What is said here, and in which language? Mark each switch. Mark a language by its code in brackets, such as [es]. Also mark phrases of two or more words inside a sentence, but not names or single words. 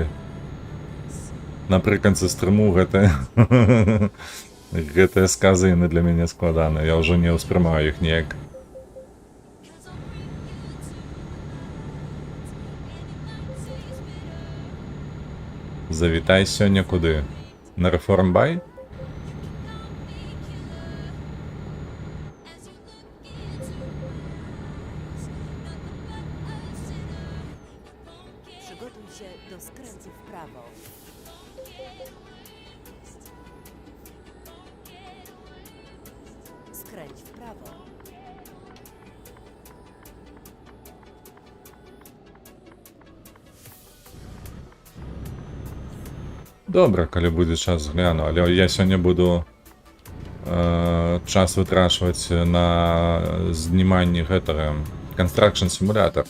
[be] Напрыканцы стрыму гэтыя сказы яны для мяне складаны. Я ўжо не ўспрымаю іх неяк. Завітай сёння куды? На Рэформбай? [pl] Przygotuj się do skrętu w prawo. Skręć w prawo. [be] Добра, калі будзе час гляну, але я сёння буду час вытрачваць на зніманні гэтага Construction Simulator.